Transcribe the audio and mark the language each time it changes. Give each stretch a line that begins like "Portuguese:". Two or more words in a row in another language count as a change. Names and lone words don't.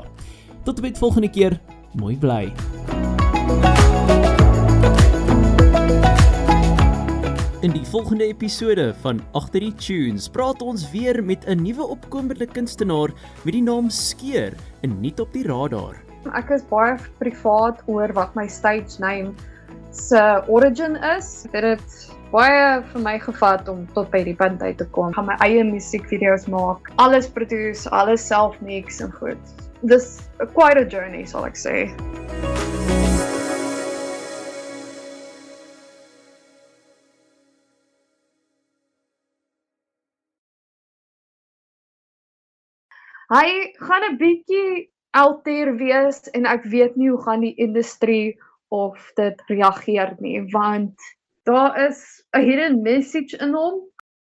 Afrikaans: Tot en met volgende keer, mooi bly. In die volgende episode van Agter die Tunes praat ons weer met 'n nuwe opkomende kunstenaar met die naam Skeur en Nuut op die Radar. Ek is baie privaat oor wat my
English: stage name
Afrikaans: se origin is. Dit het baie vir my gevat om tot by die punt uit te kom. Ek gaan my eie musiekvideo's maak, alles produce, alles self mix en goed. Dis
English: quite a journey,
Afrikaans: sal ek sê. Hy gaan 'n bietjie
English: out there
Afrikaans: wees en ek weet nie hoe gaan die industrie of dit reageer nie, want daar is 'n
English: hidden message
Afrikaans: in hom